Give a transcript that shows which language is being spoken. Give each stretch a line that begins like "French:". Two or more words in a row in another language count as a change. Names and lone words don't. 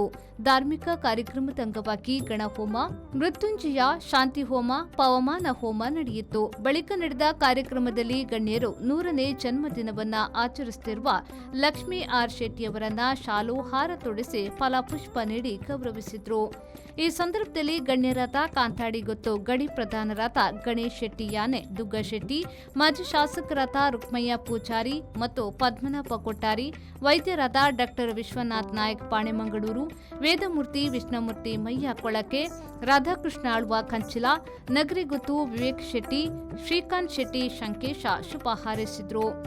Kannada: ಧಾರ್ಮಿಕ ಕಾರ್ಯಕ್ರಮದ ಅಂಗವಾಗಿ ಗಣಹೋಮ, ಮೃತ್ಯುಂಜಯ, ಶಾಂತಿ ಹೋಮ, ಪವಮಾನ ಹೋಮ ನಡೆಯಿತು. ಬಳಿಕ ನಡೆದ ಕಾರ್ಯಕ್ರಮದಲ್ಲಿ ಗಣ್ಯರು 100ನೇ ಜನ್ಮದಿನವನ್ನ ಆಚರಿಸುತ್ತಿರುವ ಲಕ್ಷ್ಮೀ ಆರ್ ಶೆಟ್ಟಿಯವರನ್ನ ಶಾಲು ಹಾರ ತೊಡಿಸಿ ಫಲಪುಷ್ಪ ನೀಡಿ ಗೌರವಿಸಿದ್ರು. ಈ ಸಂದರ್ಭದಲ್ಲಿ ಗಣ್ಯರಾದ ಕಾಂತಾಡಿಗುತ್ತು ಗಡಿ ಪ್ರಧಾನರಾದ ಗಣೇಶ್ ಶೆಟ್ಟಿ ಯಾನೆ, ದುಗ್ಗ ಶೆಟ್ಟಿ, ಮಾಜಿ ಶಾಸಕರಾದ ರುಕ್ಮಯ್ಯ ಪೂಜಾರಿ ಮತ್ತು ಪದ್ಮನಾಭ ಕೊಟ್ಟಾರಿ, ವೈದ್ಯರಾದ ಡಾಕ್ಟರ್ ವಿಶ್ವನಾಥ್ ನಾಯಕ್ ಪಾಣೆಮಂಗಳೂರು, ವೇದಮೂರ್ತಿ ವಿಷ್ಣುಮೂರ್ತಿ ಮಯ್ಯ ಕೊಳಕೆ, ರಾಧಾಕೃಷ್ಣ ಆಳ್ವ ಕಂಚಿಲ, ನಗರಿಗುತ್ತು ವಿವೇಕ್ ಶೆಟ್ಟಿ, ಶ್ರೀಕಾಂತ್ ಶೆಟ್ಟಿ ಶಂಕೇಶ ಶುಭ ಹಾರೈಸಿದ್ರು.